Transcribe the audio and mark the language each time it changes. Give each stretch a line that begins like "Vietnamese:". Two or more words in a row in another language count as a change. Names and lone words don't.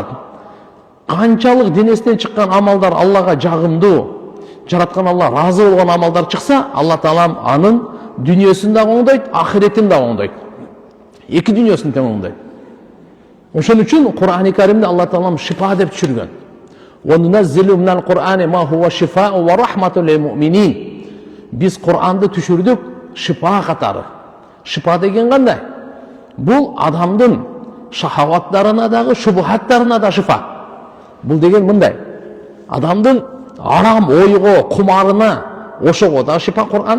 Kyrgyz: Канчалык денесинен чыккан амалдар Аллага жагымдуу, жараткан Алла разы болгон амалдар чыкса, Алла Таалам анын дүйнөсүн да оңдойт, ахиретин да оңдойт. Эки дүйнөсүн тең оңдойт. Ошон үчүн Кур'ани Каримде Алла Таалам шифа деп түшүргөн.
Arabic: وننزل من القرآن ما هو شفاء ورحمة للمؤمنين.
Kyrgyz: Биз Кур'анды түшүрдүк шифа катары. Шифа деген кандай? Бул адамдын шахаваттарына дагы, шубухаттарына да шифа. Бул деген мындай: адамдын арам ойго, кумарына, ошого да шифа Кур'ан.